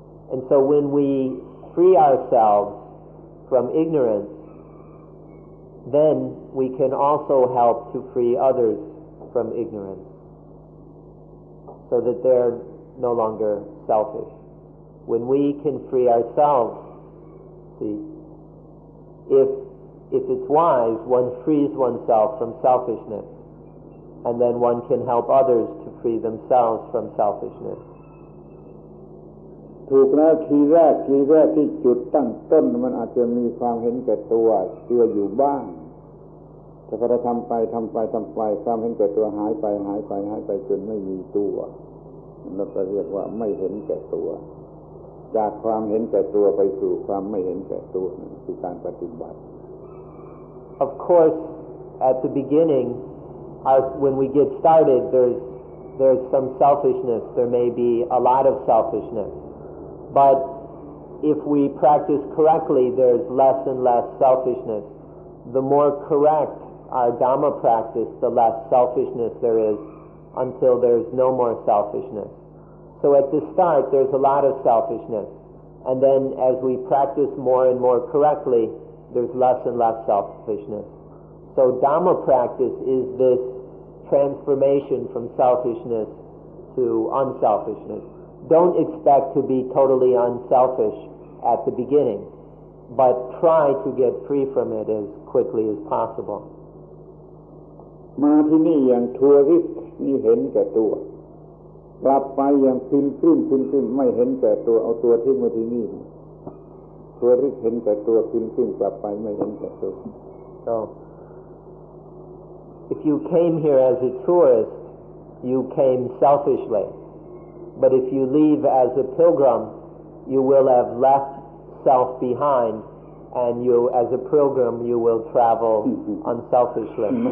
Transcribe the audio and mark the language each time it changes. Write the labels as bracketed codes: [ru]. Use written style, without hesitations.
[en] And so when we free ourselves from ignorance, then we can also help to free others from ignorance, so that they're no longer selfish. When we can free ourselves, see, if it's wise, one frees oneself from selfishness, and then one can help others to free themselves from selfishness. [th] ถูกแล้วทีแรกที่จุดตั้งต้นมันอาจจะมีความเห็นแก่ตัวเชื่ออยู่บ้างแต่พอเราทำไปความเห็นแก่ตัวหายไปจนไม่มีตัวเราก็เรียกว่าไม่เห็นแก่ตัวจากความเห็นแก่ตัวไปสู่ความไม่เห็นแก่ตัวนั่นคือการปฏิบัติ [en] Of course, at the beginning, when we get started, there's some selfishness. There may be a lot of selfishness. But if we practice correctly, there's less and less selfishness. The more correct our Dhamma practice, the less selfishness there is, until there's no more selfishness. So at the start, there's a lot of selfishness. And then as we practice more and more correctly, there's less and less selfishness. So Dhamma practice is this transformation from selfishness to unselfishness. Don't expect to be totally unselfish at the beginning, but try to get free from it as quickly as possible. [th] มาที่นี่อย่างทัวริสต์นี่เห็นแก่ตัวกลับไปอย่างพินไม่เห็นแก่ตัวเอาตัวทิ้งไว้ที่นี่ทัวริสต์เห็นแก่ตัวพินกลับไปไม่เห็นแก่ตัว [en] So if you came here as a tourist, you came selfishly. But if you leave as a pilgrim, you will have left self behind, and you, as a pilgrim, you will travel unselfishly.